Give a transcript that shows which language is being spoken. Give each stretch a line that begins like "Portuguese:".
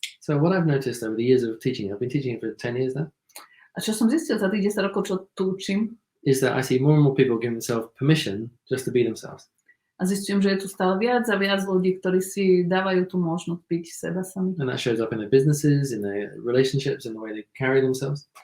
English: So what I've noticed over the years of teaching, I've been teaching for 10 years now.
Slovak: A čo som zistil za tých 10 rokov, čo tu učím,
English: is that I see more and more people giving themselves permission just to be themselves.
Slovak: A zistujem, že je tu stále viac a viac ľudí, ktorí si dávajú tú možnosť byť seba sami.
English: And that shows up in their businesses, in their relationships, in the way they carry themselves.